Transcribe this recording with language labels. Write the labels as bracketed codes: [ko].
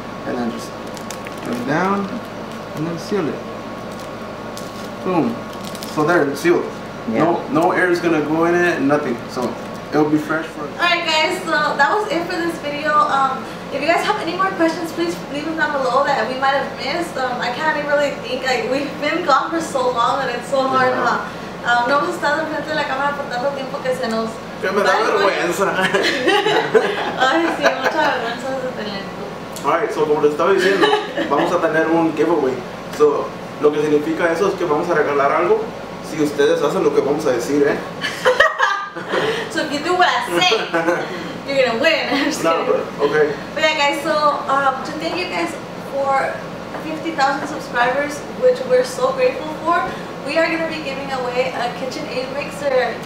[en] And then just put it down and then seal it. Boom. So there, it's sealed. Yeah. No air is gonna go in it, nothing. So it'll be fresh for. Alright guys, so that was it for this video. If you guys have any more questions, please leave them down below that we might have missed. I can't even really think. Like, we've been gone for so long that it's so hard. [es] No hemos estado enfrente de la cámara por tanto tiempo que se nos. Que me da vergüenza. Ay, sí, mucha vergüenza de tener. Alright, so como les estaba diciendo, vamos a tener un giveaway. So, lo que significa eso es que vamos a regalar algo si ustedes hacen lo que vamos a decir, ¿eh? [en] So if you do what I say, you're gonna win. No, but, okay. But yeah, guys, so to thank you guys for 50,000 subscribers, which we're so grateful for, we are gonna be giving away a KitchenAid mixer.